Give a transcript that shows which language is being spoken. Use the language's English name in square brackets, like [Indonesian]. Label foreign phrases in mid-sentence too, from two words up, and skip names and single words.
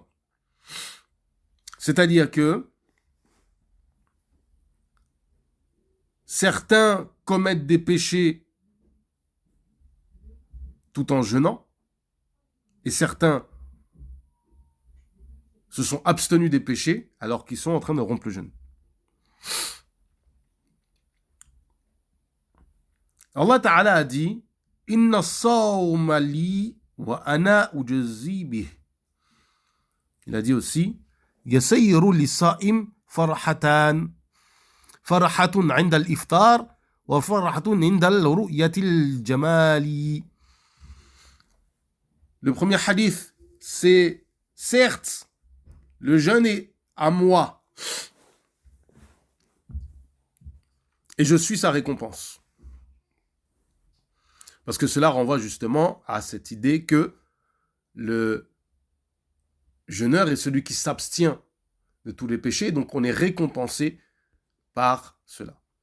[French] C'est-à-dire que certains commettent des péchés tout en jeûnant, et certains se sont abstenus des péchés alors qu'ils sont en train de rompre le jeûne. [Arabic] الله تعالى [French] a dit « [Arabic] إن الصوم لي وأنا أجزي به » [French] Il a dit aussi « [Arabic] يصير للصائم فرحتان » فرحة عند الإفطار وفرحة عند الرؤية الجمال. [French] Le premier hadith, c'est certes, le jeûne est à moi et je suis sa récompense. Parce que cela renvoie justement à cette idée que le jeûneur est celui qui s'abstient de tous les péchés, donc on est récompensé par cela.